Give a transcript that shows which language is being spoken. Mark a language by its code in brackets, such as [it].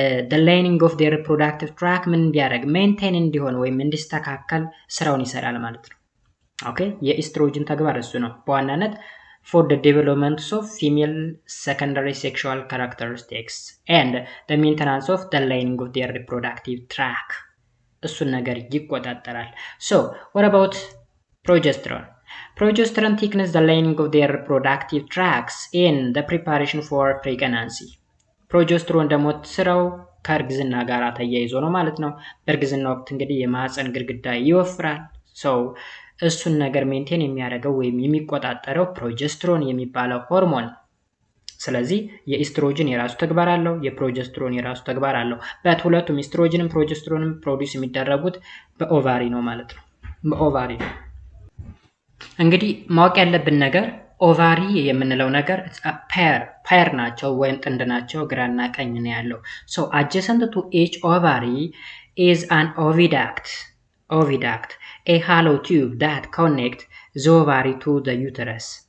[en] the lining of their reproductive tract [am] ምን እንዲያደርግ ሜንቴን እንዲሆን ወይም እንዲስተካከል ስራውን ይሰራል ማለት ነው። ኦኬ የኤስትሮጅን ተግባር እሱ ነው በዋናነት [en] for the development of female secondary sexual characteristics and the maintenance of the lining of their reproductive tract [am] እሱን ነገር ይቆጣጠራል። [en] so what about progesterone? Progesterone thickens the lining of their reproductive tracts in the preparation for pregnancy. [am] ፕሮጀስትሮን ደግሞ ስራው ከእርግዝና ጋር ተያይዞ ነው ማለት ነው። በእርግዝና ወቅት እንግዲህ የማህፀን ግድግዳ ይወፍራል። so እሱን ነገር ሜንቴን የሚያደርገው ወይም የሚቆጣጠረው ፕሮጀስትሮን የሚባለው ሆርሞን። ስለዚህ የኤስትሮጅን የራሱ ተግባር አለው፣ የፕሮጀስትሮን የራሱ ተግባር አለው። በሁለቱም ኤስትሮጅንም ፕሮጀስትሮንም ፕሮዲዩስ የሚደረጉት በኦቫሪ ነው ማለት ነው። በኦቫሪ ነው። እንግዲህ ማወቅ ያለብን ነገር ኦቫሪ የምንለው ነገር ፔር ናቸው ወይም ጥንድ ናቸው፣ ግራና ቀኝ ነው ያለው። ሶ [en] adjacent to each ovary is an oviduct, a hollow tube that connects the ovary to the uterus.